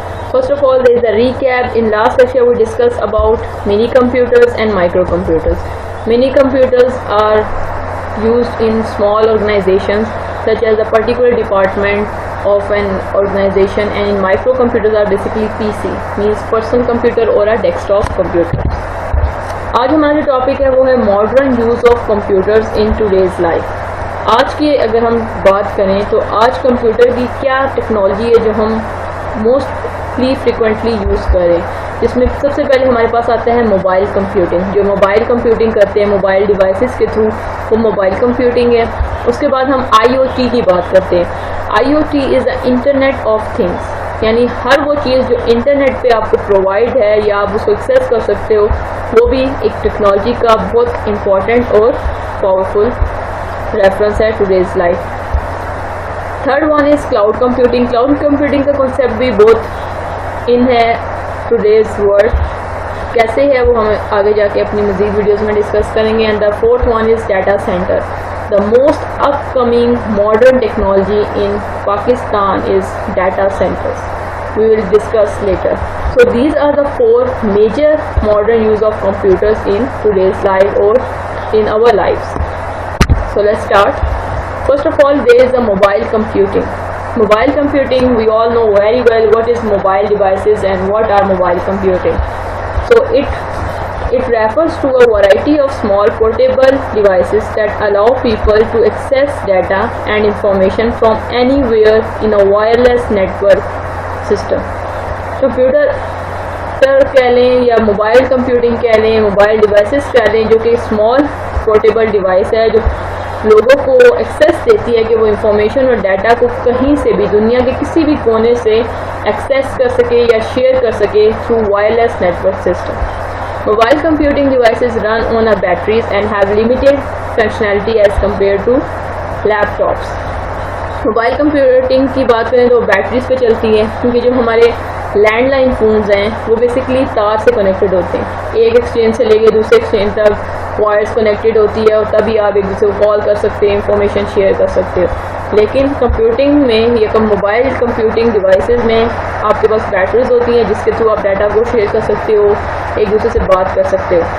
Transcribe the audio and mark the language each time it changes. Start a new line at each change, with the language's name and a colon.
English: First of all, there is a recap. In last lecture we discussed about mini computers and microcomputers. Mini computers are used in small organizations such as a particular department of an organization, and in microcomputers are basically PC, means personal computer or a desktop computer.
Urdu: آج ہمارا جو topic ہے وہ ہے
English: Modern use of computers in today's life.
Urdu: آج کی اگر ہم بات کریں تو آج کمپیوٹر کی کیا ٹیکنالوجی ہے جو ہم موسٹلی فریکوینٹلی یوز کریں, جس میں سب سے پہلے ہمارے پاس آتا ہے موبائل کمپیوٹنگ. جو موبائل کمپیوٹنگ کرتے ہیں موبائل ڈیوائسز کے تھرو, وہ موبائل کمپیوٹنگ ہے. اس کے بعد ہم IoT کی بات کرتے ہیں.
English: IoT is the internet of things,
Urdu: یعنی ہر وہ چیز جو انٹرنیٹ پہ آپ کو پرووائڈ ہے یا آپ اس کو ایکسیس کر سکتے ہو, وہ بھی ایک ٹیکنالوجی کا بہت امپورٹنٹ اور پاورفل ریفرنس ہے today's life.
English: Third one is cloud computing.
Urdu: Cloud computing کا کنسیپٹ بھی بہت ان ہے ٹوڈیز ورلڈ. کیسے ہے وہ ہم آگے جا کے اپنی مزید ویڈیوز میں ڈسکس کریں گے.
English: And the fourth one is data centre. The most upcoming modern technology in Pakistan is data centers. We will discuss later. So these are the 4 major modern use of computers in today's life or in our lives. So let's start. First of all, there is the mobile computing. Mobile computing, we all know very well what is mobile devices and what are mobile computing. So it refers to a variety of small portable devices that allow people to access data and information from anywhere in a wireless network system.
Urdu: Computer کہہ لیں یا mobile computing کہہ لیں, mobile devices کہہ لیں, جو کہ small portable device ہے جو لوگوں کو ایکسیس دیتی ہے کہ وہ انفارمیشن اور ڈیٹا کو کہیں سے بھی دنیا کے کسی بھی کونے سے ایکسیس کر سکے یا شیئر کر سکے through wireless network system.
English: Mobile computing devices run on a batteries and have limited functionality as compared to laptops.
Urdu: Mobile computing کی بات کریں تو بیٹریز پہ چلتی ہیں, کیونکہ جو ہمارے لینڈ لائن فونز ہیں وہ بیسکلی تار سے کنیکٹڈ ہوتے ہیں. ایک ایکسچینج سے لے کے دوسرے ایکسچینج تک وائرس کنیکٹڈ ہوتی ہے اور تبھی آپ ایک دوسرے کو کال کر سکتے ہیں, انفارمیشن شیئر کر سکتے ہو. لیکن کمپیوٹنگ میں یا موبائل کمپیوٹنگ ڈیوائسز میں آپ کے پاس بیٹریز ہوتی ہیں جس کے تھرو آپ ڈیٹا کو شیئر کر سکتے ہو, ایک دوسرے سے بات کر سکتے ہو.